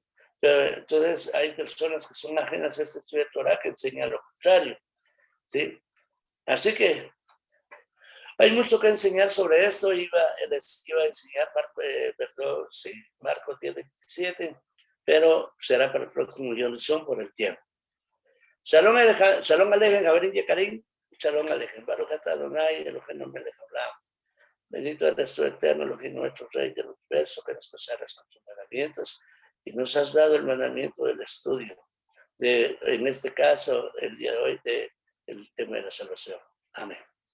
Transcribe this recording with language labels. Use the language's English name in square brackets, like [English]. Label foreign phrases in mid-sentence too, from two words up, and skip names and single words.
[Spanish] Pero entonces hay personas que son ajenas a este estudio de Torah que enseñan lo contrario. ¿Sí? Así que hay mucho que enseñar sobre esto. Iba a enseñar Marcos 10:27, pero será para el próximo Yom por el tiempo. [Hebrew] שלום עליכם, Gabriel יקרים, שלום עליכם, ברוך אתה אדני, אלהינו מלך העולם. [Spanish] Bendito eres tú, eterno, Elohim, nuestro Rey del universo, que nos consagra con tus mandamientos y nos has dado el mandamiento del estudio, en este caso, el día de hoy, del tema de la salvación. Amén.